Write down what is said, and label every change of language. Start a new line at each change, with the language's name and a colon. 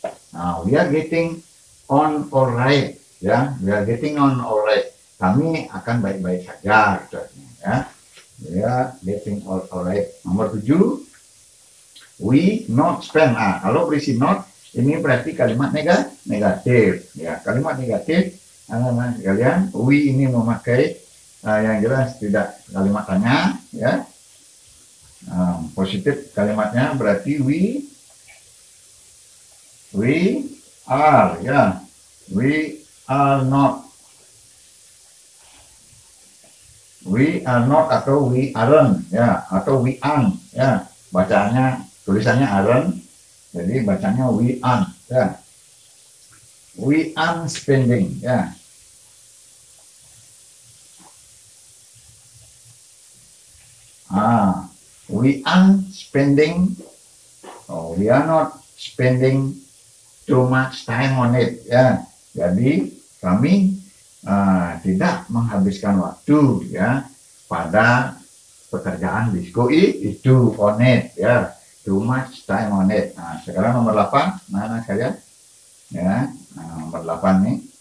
English: Nah, we are getting on alright ya. We are getting on alright.
Indonesian: Kami akan baik-baik saja gitu ya.
English: We are getting on alright. Nomor 7 we not spend.
Indonesian: Kalau berisi not ini berarti kalimat negatif ya. Kalimat negatif kalian we ini memakai yang jelas tidak kalimat tanya ya. Positif kalimatnya berarti
English: we are
Indonesian: ya.
English: We are not. We are not atau we aren't ya, atau we aren't ya.
Indonesian: Bacanya tulisannya aren't, jadi bacanya we aren't ya.
English: We aren't spending ya. We aren't spending. We are not spending too much time on it ya.
Indonesian: Jadi kami tidak menghabiskan waktu ya pada pekerjaan disko itu
English: on it
Indonesian: ya.
English: Too much time on it.
Indonesian: Sekarang nomor 8 mana saya ya. Nomor 8 nih.